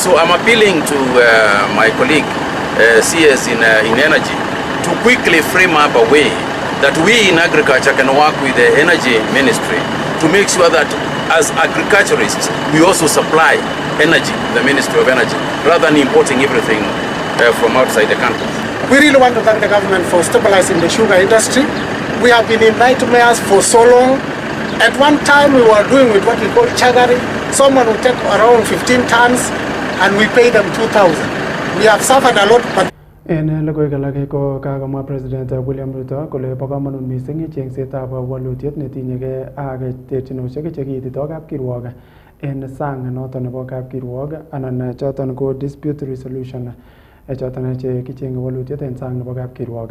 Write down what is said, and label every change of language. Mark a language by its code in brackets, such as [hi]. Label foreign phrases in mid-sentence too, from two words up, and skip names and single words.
[en] So I'm appealing to my colleague CS in energy to quickly frame up a way that we in agriculture can work with the energy ministry to make sure that as agriculturists we also supply energy, the Ministry of Energy, rather than importing everything from outside the country. We really want to thank the government for stabilizing the sugar industry. We have been in nightmares for so long. At one time we were doing with what we call chagari. Someone would take around 15 tons and we pay them 2,000. We have suffered a lot. But [kln] en logoiwek alak ko kakomwa President William Ruto kole bo kamanut missing chengsetab walutiet netinyegei ak terchinosiek chekiitito kapkirwok en sang noton nebo kapkirwok anan choton ko [en] dispute resolution [kln] choton chekichenge walutiet en sang nebo kapkirwok.